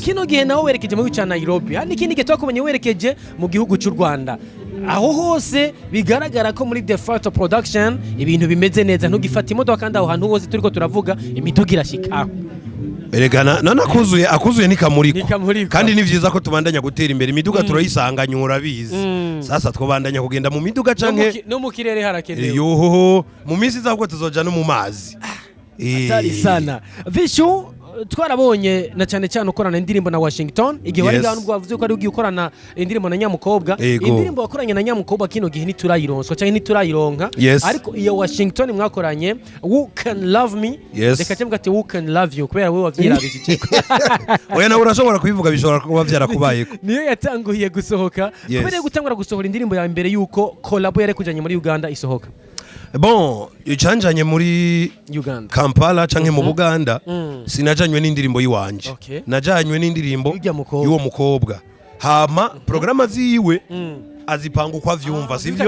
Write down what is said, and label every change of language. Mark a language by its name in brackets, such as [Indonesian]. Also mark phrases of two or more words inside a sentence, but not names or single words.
[Rundi] kino gihe nawe werekeje mu gihugu ca Nairobi hari ikindi gihe twakubonye werekeje mu gihugu cy'u Rwanda aho hose bigaragara ko muri The Fighter Production ibintu bimeze neza ntugifata imodoka kandi aho hantu hose turiko turavuga imiduga irashika eregana akuzuye nikamuriko kandi ni vyiza ko tubandanya gutera imbere imiduga turayisanganya urabizi sasa twobandanya kugenda mu miduga canke no mu kirere harakenewe yoho mu minsi izabwo tuzoja no mu mazi atari sana. Vichou twarabonye na cyane cyane ukorana indirimbo na Washington igihe wari ngaho nubwo wavuze ko ari ugiye ukorana indirimbo na Nyamukobwa indirimbo wakoranye na Nyamukobwa kino gihe ntiturayironswa cyangwa ntiturayironka ariko iyo Washington mwakoranye Who Can Love Me reka cyangwa ati Who Can Love You kubera we wavyirabije cyiko oya nawe urashobora kubivuga bishobora kuba byarakubayeko niyo yatanguye gusohoka kubera gutangura gusohora indirimbo ya mbere yuko collabo yari kujanye muri Uganda isohoka bon icanjanye muri Uganda Kampala canke mu Buganda sinajanywe n'indirimbo yiwanje najanywe n'indirimbo y'uwo mukobwa hama programa ziwe azipanga uko avyumva sivyo